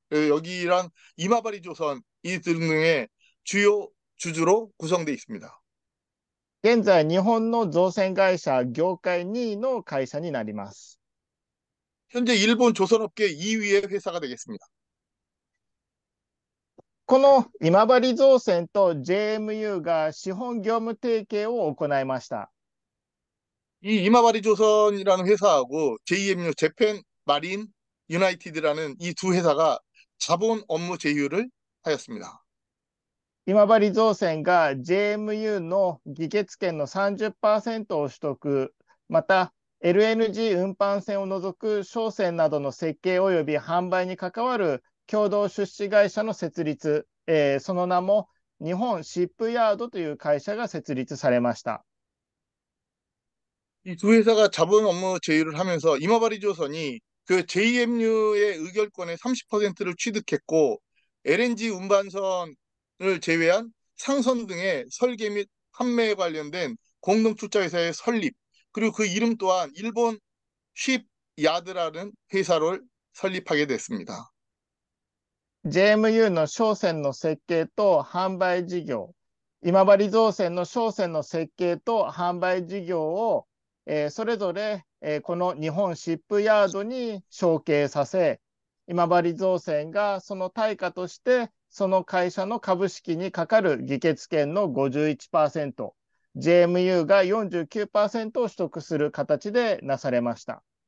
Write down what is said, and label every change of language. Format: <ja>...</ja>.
<ko>여기랑 이마바리 조선 이 등등의 주요 주주로 구성되어 있습니다.</ko> <ja>現在、日本の造船会社業界2位の会社になります。</ja> <ko>현재 일본 조선업계 2위의 회사가 되겠습니다.</ko> <ja>この今治造船と JMU が資本業務提携を行いました。</ja> <ko>이 이마바리 조선이라는 회사하고 JMU 재팬 마린 유나이티드라는 이 두 회사가 자본 업무 제휴를 하였습니다.</ko> <ja>今治造船が JMU の議決権の 30% を取得、また LNG 運搬船を除く商船などの設計及び販売に関わる共同出資会社の設立、その名も日本シップヤードという会社が設立されました。</ja> <ko>이 두 회사가 자본 업무 제휴를 하면서 이마바리 조선이 그 JMU의 의결권의 30%를 취득했고 LNG 운반선을 제외한 상선 등의 설계 및 판매에 관련된 공동 투자 회사의 설립 그리고 그 이름 또한 일본 쉽야드라는 회사를 설립하게 됐습니다.</ko> <ja>JMU の商船の設計と販売事業、今治造船の商船の設計と販売事業を、それぞれ、この日本シップヤードに承継させ、今治造船がその対価としてその会社の株式にかかる議決権の 51%、JMU が 49% を取得する形でなされました。</ja>